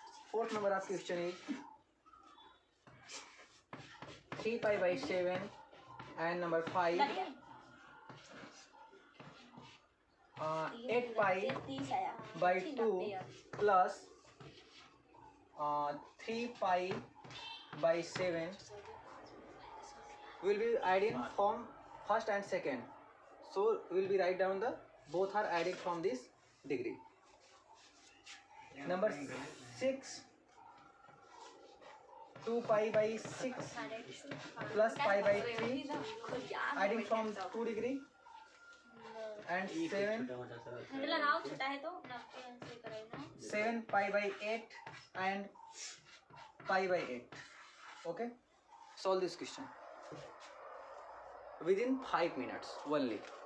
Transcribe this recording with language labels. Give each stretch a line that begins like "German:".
English: Fourth number of question is 3 pi by 7 and number 5, 8 pi by 2 plus 3 pi by 7 will be adding from first and second, so we will be write down the both are adding from this degree. Number 6 2 pi by 6 plus pi by 3 adding from 2 degree and 7
Hindi: लगाओ छोटा है तो 90 अंश से करेगा।
English: 7 pi by 8 and pi by 8. Okay, solve this question within 5 minutes only.